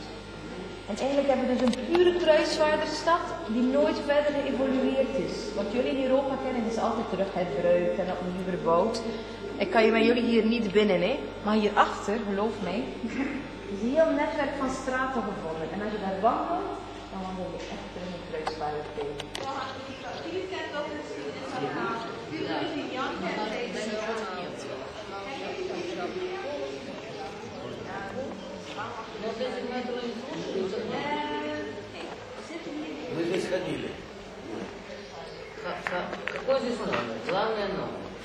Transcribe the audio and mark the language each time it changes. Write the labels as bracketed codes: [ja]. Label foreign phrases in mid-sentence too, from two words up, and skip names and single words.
[nl] En eigenlijk hebben we dus een pure kruisvaardersstad die nooit verder geëvolueerd is. Wat jullie in Europa kennen is altijd terug herbruikt en opnieuw verbouwd. Ik kan je met jullie hier niet binnen, hè? Maar hierachter, geloof mij, is een heel netwerk van straten gevonden. En als je daar wandelt, dan wandel je echt in een kruisvaardertijd. [ru] Мы здесь ходили. Какой здесь номер? Главное номер.